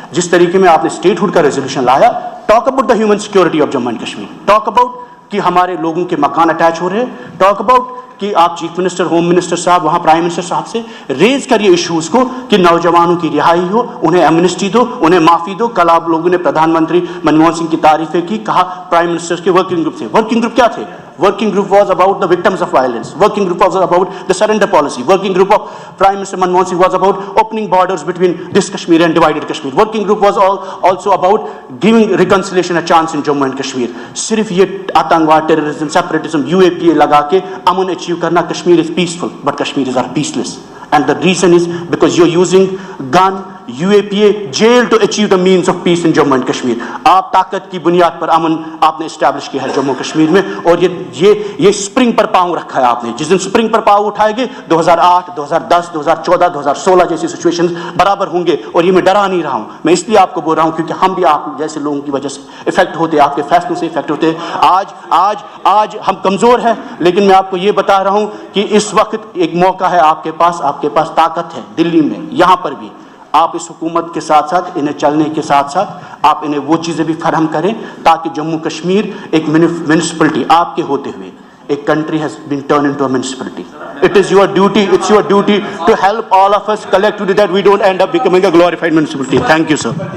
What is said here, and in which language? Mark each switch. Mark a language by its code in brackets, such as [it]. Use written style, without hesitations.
[hi] जिस तरीके में आपने स्टेटहुड का रेजोल्यूशन लाया, [en] talk about the human security of Jammu and Kashmir, [hi] talk about कि हमारे लोगों के मकान अटैच हो रहे हैं, टॉक अबाउट कि आप चीफ मिनिस्टर, होम मिनिस्टर साहब, वहाँ प्राइम मिनिस्टर साहब से रेज करिए इश्यूज़ को कि नौजवानों की रिहाई हो, उन्हें एमनेस्टी दो, उन्हें माफ़ी दो। कल आप लोगों ने प्रधानमंत्री मनमोहन सिंह की तारीफें की, कहा प्राइम मिनिस्टर के वर्किंग ग्रुप थे। वर्किंग ग्रुप क्या थे? [en] Working group was about the victims of violence. Working group was about the surrender policy. Working group of Prime Minister Manmohan Singh was about opening borders between this Kashmir and divided Kashmir. Working group was also about giving reconciliation a chance in Jammu and Kashmir. [hi] सिर्फ ये आतंकवाद, terrorism, separatism, UAPA लगा के अमन achieve करना, [en] Kashmir is peaceful, but Kashmiris are peaceless. And the reason is because you're using gun, UAPA, jail to achieve the means of peace in Jammu and Kashmir. [hi] आप ताकत की बुनियाद पर अमन आपने establish किया है जम्मू कश्मीर में, और ये स्प्रिंग पर पाँव रखा है आपने। जिस दिन स्प्रिंग पर पाँव उठाएंगे 2008, 2010, 2014, 2016 जैसी सिचुएशंस बराबर होंगे। और ये मैं डरा नहीं रहा हूँ, मैं इसलिए आपको बोल रहा हूँ क्योंकि हम भी आप जैसे लोगों की वजह से इफेक्ट होते हैं, आपके फैसलों से इफेक्ट होते हैं। आज हम कमज़ोर हैं, लेकिन मैं आपको ये बता रहा हूँ कि इस वक्त एक मौका है आपके पास ताकत है दिल्ली में, यहाँ पर भी। आप इस हुकूमत के साथ साथ, इन्हें चलने के साथ साथ आप इन्हें वो चीज़ें भी फराहम करें ताकि जम्मू कश्मीर एक म्यूनिसिपलिटी आपके होते हुए, एक [en] country has been turned into a municipality. It is your duty, it's your duty to help all of us collectively that we don't end up becoming a glorified municipality. Thank you, sir.